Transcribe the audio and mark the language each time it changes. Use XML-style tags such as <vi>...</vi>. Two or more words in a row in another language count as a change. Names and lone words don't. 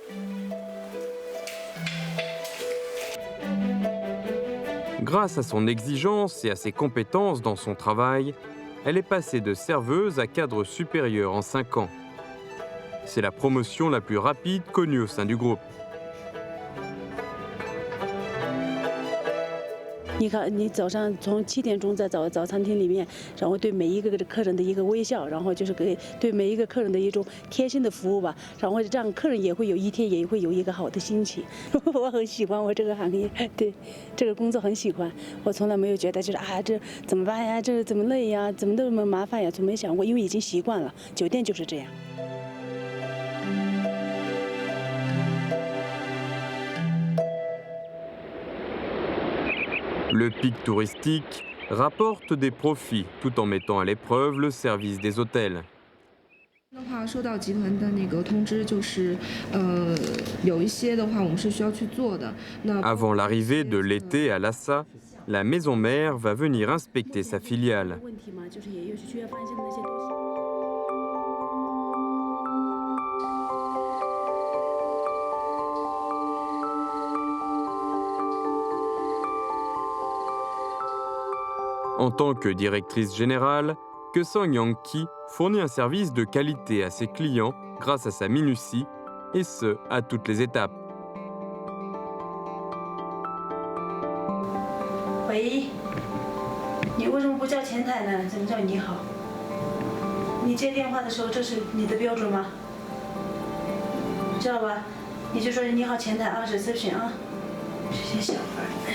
<fr>Grâce à son exigence et à ses compétences dans son travail, elle est passée de serveuse à cadre supérieur en 5 ans. C'est la promotion la plus rapide connue au sein du groupe.</fr> <zh>你看，你早上从7点钟在早餐厅里面，然后对每一个客人的一个微笑，然后就是对每一个客人的一种贴心的服务吧，然后这样客人也会有一天也会有一个好的心情。我很喜欢我这个行业，对这个工作很喜欢。我从来没有觉得就是这怎么办呀，这怎么累呀，怎么那么麻烦呀，从没想过，因为已经习惯了，酒店就是这样。</zh> <fr>Le pic touristique rapporte des profits tout en mettant à l'épreuve le service des hôtels.</fr> <zh>的话，收到集团的那个通知，就是有一些的话，我们是需要去做的。那</zh> <fr>Avant l'arrivée de l'été à Lhasa, la maison mère va venir inspecter sa filiale.</fr> <zh>问题嘛，就是也有需要翻新的那些东西。</zh> <fr>En tant que directrice générale, Keusong Yong-ki fournit un service de qualité à ses clients grâce à sa minutie, et ce, à toutes les étapes.</fr> <zh>喂，你为什么不叫前台呢？怎么叫你好？你接电话的时候，这是你的标准吗？知道吧？你就说你好前台啊 ，reception 啊，这些小孩。</zh>